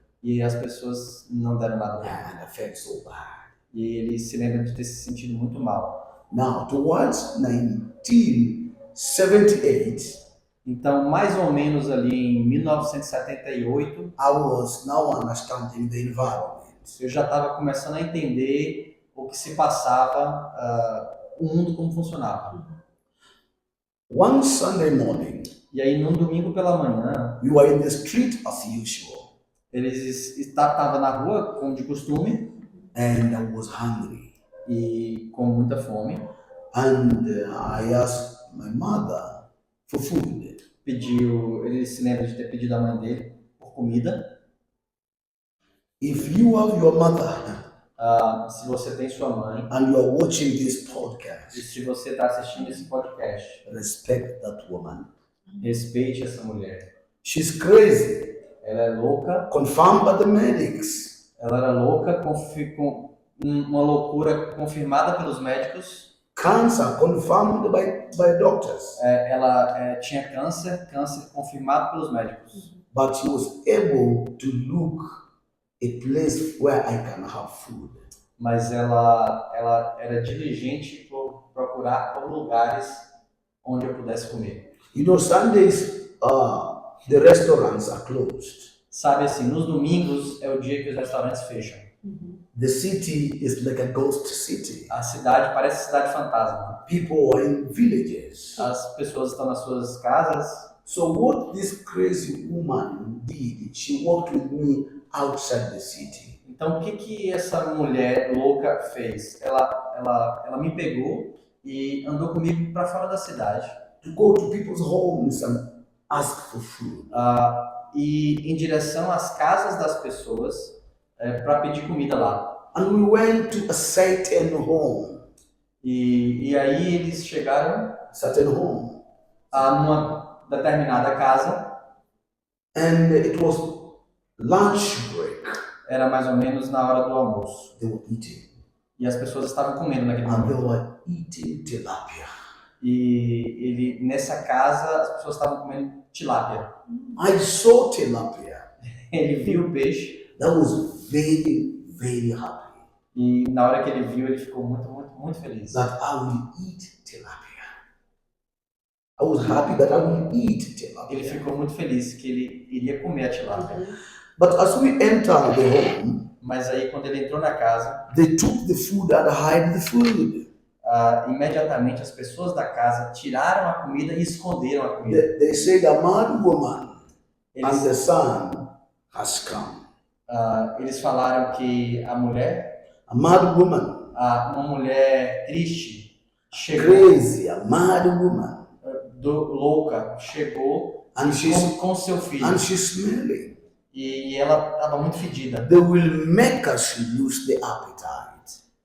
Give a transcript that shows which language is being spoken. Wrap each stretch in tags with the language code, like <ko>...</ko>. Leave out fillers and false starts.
<pt>e as pessoas não deram nada para ele.</pt> <en>And I felt so bad.</en> <pt>E ele se lembra de ter se sentido muito mal.</pt> <en>Now, towards 1978,</en> <pt>Então, mais ou menos ali em 1978,</pt> <en>I was now understanding the environment.</en> <pt>eu já estava começando a entender o que se passava, o mundo como funcionava.</pt> <en>One Sunday morning,</en> <pt>E aí, num domingo pela manhã,</pt> <en>we were in the street as usual,</en> <pt>eles estavam na rua, como de costume,</pt> <en>and I was hungry.</en> <pt>e com muita fome.</pt> <en>And I asked my mother for food.</en> <pt>Ele se lembra de ter pedido à mãe dele por comida.</pt> <en>If you have your mother</en> <pt>Se você tem sua mãe,</pt> <en>and you are watching this</en> <pt>e</pt> <en>podcast,</en> <pt>se você está assistindo esse podcast,</pt> <en>respect that woman.</en> <pt>respeite essa mulher.</pt> <en>She's crazy,</en> <pt>Ela é louca,</pt> <en>confirmed by the medics.</en> <pt>ela era louca, com uma loucura confirmada pelos médicos.</pt> <en>Cancer confirmed by doctors.</en> <pt>Ela tinha câncer confirmado pelos médicos.</pt> <en>But she was able to look a place where I can have food.</en> <pt>Mas ela era diligente por procurar por lugares onde eu pudesse comer.</pt> <en>You know, Sundays, the restaurants are closed.</en> <pt>Sabe assim, nos domingos é o dia que os restaurantes fecham.</pt> <en>The city is like a ghost city.</en> <pt>A cidade parece cidade fantasma.</pt> <en>People are in villages.</en> <pt>As pessoas estão nas suas casas.</pt> <en>So what this crazy woman did, she walked with me outside the city.</en> <pt>Então, o que essa mulher louca fez? Ela me pegou e andou comigo para fora da cidade.</pt> <en>To go to people's homes and ask for food.</en> <pt>E em direção às casas das pessoas para pedir comida lá.</pt> <en>And we went to a certain home.</en> <pt>E aí eles chegaram</pt> <en>Certain home.</en> <pt>a uma determinada casa.</pt> <en>And it was lunch break.</en> <pt>Era mais ou menos na hora do almoço.</pt> <en>They were eating.</en> <pt>E as pessoas estavam comendo naquele</pt> <en>And they</en> <pt>momento.</pt> <en>were eating tilapia.</en> <pt>E nessa casa as pessoas estavam comendo tilápia.</pt> <en>I saw tilapia.</en> <pt>Ele viu o peixe</pt> <en>That was very, very happy.</en> <pt>e na hora que ele viu ele ficou muito, muito, muito feliz.</pt> <en>That I will eat tilapia. I was happy that I will eat</en> <pt>Ele</pt> <en>tilapia.</en> <pt>ficou muito feliz que ele iria comer a tilápia.</pt> <en>But as we entered the home,</en> <pt>Mas aí quando ele entrou na casa,</pt> <en>they took the food and hid the food.</en> <pt>imediatamente as pessoas da casa tiraram a comida e esconderam a comida.</pt> <en>They said a mad woman and the</en> <pt>Eles,</pt> <en>son has come.</en> <pt>eles falaram que a mulher,</pt> <en>A mad woman,</en> <pt>uma mulher triste, chegou,</pt> <en>crazy, a mad woman.</en> <pt>louca, chegou</pt> <en>And she's</en> <pt>com seu filho.</pt> <en>and she's smelling.</en> <pt>E ela estava muito fedida.</pt> <en>They will make us lose the appetite.</en>